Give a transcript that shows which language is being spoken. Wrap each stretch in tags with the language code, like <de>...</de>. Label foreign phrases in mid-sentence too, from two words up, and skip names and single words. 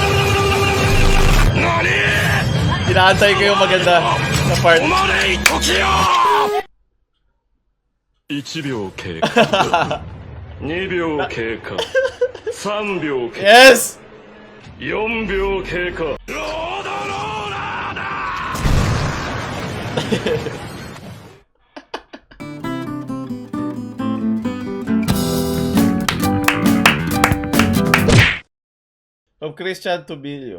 <tl>Inaantay ko yung maganda na part.</tl> <ja>1 秒経過2秒経過3秒経過</ja> <en>Yes!</en> <ja>4秒経過ロードローラーだ</ja> <en>From Christian to Bilio.</en>